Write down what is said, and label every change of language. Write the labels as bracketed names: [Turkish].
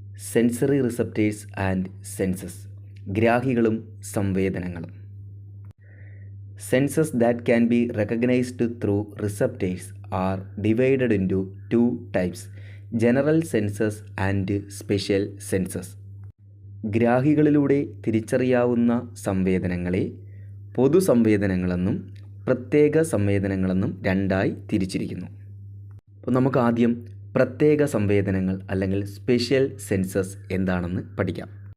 [English] sensory receptors and senses, [Malayalam] ഗ്രാഹികളും സംവേദനങ്ങളും. [English] Senses that can be recognized through receptors are divided into two types: general senses and special senses. [Malayalam] ഗ്രാഹികളിലൂടെ തിരിച്ചറിയാവുന്ന സംവേദനങ്ങളെ പൊതു സംവേദനങ്ങളെന്നും പ്രത്യേക സംവേദനങ്ങളെന്നും രണ്ടായി തിരിച്ചിരിക്കുന്നു. അപ്പോൾ നമുക്ക് ആദ്യം പ്രത്യേക സംവേദനങ്ങൾ അല്ലെങ്കിൽ സ്പെഷ്യൽ സെൻസസ് എന്താണെന്ന് പഠിക്കാം.